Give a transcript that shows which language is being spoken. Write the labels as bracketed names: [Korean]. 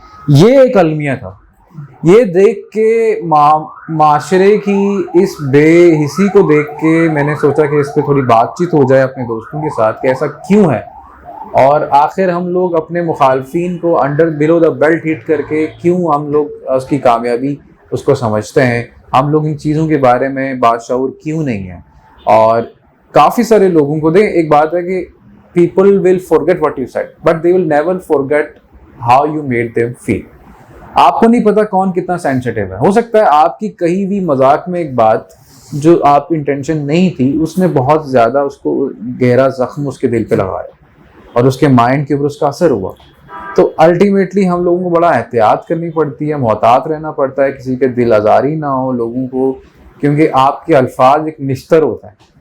[Hindi] ये एक अलमिया था। ये देख के माशरे की इस बेहिसी को देख के मैंने सोचा कि इस पर थोड़ी बातचीत हो जाए अपने दोस्तों के साथ कि ऐसा क्यों है, और आखिर हम लोग अपने मुखालफिन को under below the belt hit करके क्यों हम लोग उसकी कामयाबी उसको समझते हैं। हम लोग इन चीज़ों के बारे में बाशऊर क्यों नहीं है। और काफ़ी सारे लोगों को एक बात है कि [English] people will forget what you said, but they will never forget how you made them feel. [Hindi] आपको नहीं पता कौन कितना सेंसिटिव है। हो सकता है आपकी कहीं भी मजाक में एक बात जो आपकी इंटेंशन नहीं थी, उसने बहुत ज़्यादा उसको गहरा जख्म उसके दिल पे लगाया और उसके माइंड के ऊपर उसका असर हुआ। तो अल्टीमेटली हम लोगों को बड़ा एहतियात करनी पड़ती है, मोहतात रहना पड़ता है, किसी के दिल आज़ारी ना हो लोगों को, क्योंकि आपके अल्फाज एक निश्तर होता है।